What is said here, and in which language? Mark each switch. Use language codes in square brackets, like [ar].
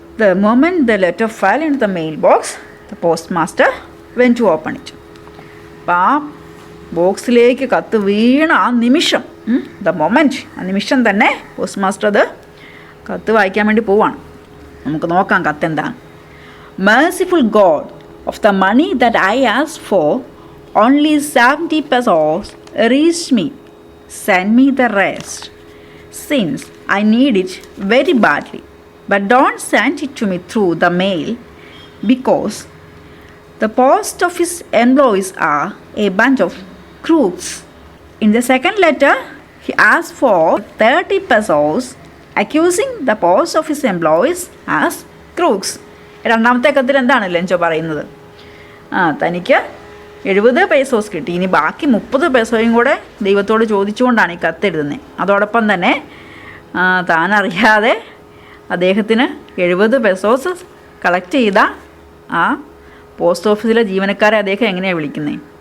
[en] The moment the letter fell in the mail box the post master went to open it. [ml] അപ്പം ആ ബോക്സിലേക്ക് കത്ത് വീണ ആ നിമിഷം, [en] the moment, [ml] ആ നിമിഷം തന്നെ പോസ്റ്റ് മാസ്റ്റർ അത് കത്ത് വായിക്കാൻ വേണ്ടി പോവാണ്. നമുക്ക് നോക്കാം കത്ത് എന്താണ്. [en] Merciful God, of the money that I asked for, only 70 pesos reached me. Send me the rest, since I need it very badly. But don't send it to me through the mail, because the post office employees are a bunch of crooks. In the second letter, he asked for 30 pesos, accusing the post office employees as crooks. [ml] രണ്ടാമത്തെ കത്തിൽ എന്താണ് Lencho പറയുന്നത്? തനിക്ക് 70 pesos കിട്ടി, ഇനി ബാക്കി 30 പെസോയും കൂടെ ദൈവത്തോട് ചോദിച്ചുകൊണ്ടാണ് ഈ കത്തെഴുതുന്നത്. അതോടൊപ്പം തന്നെ താനറിയാതെ അദ്ദേഹത്തിന് 70 പെസോസ് കളക്ട് ചെയ്ത ആ പോസ്റ്റ് ഓഫീസിലെ ജീവനക്കാരെ അദ്ദേഹം എങ്ങനെയാണ് വിളിക്കുന്നത്?